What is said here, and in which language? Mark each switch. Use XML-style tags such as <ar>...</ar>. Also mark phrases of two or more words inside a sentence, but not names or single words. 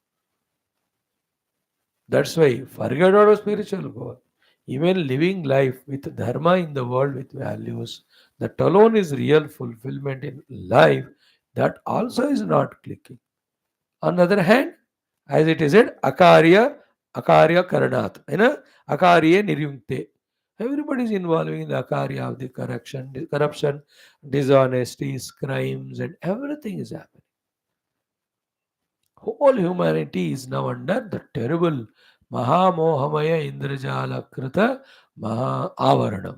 <en>That's why forget about spiritual goal. Even living life with dharma in the world with values, that alone is real fulfillment in life. That also is not clicking. On the other hand, as it is said,</en> <sa>akarya karanat, akarya niryunkte.</sa> <en>Everybody is involving in the akarya of the corruption, dishonesties, crimes, and everything is happening. Whole humanity is now under the terrible</en> <sa>Mahamohamaya Indrajala Krita Maha Avaranam.</sa>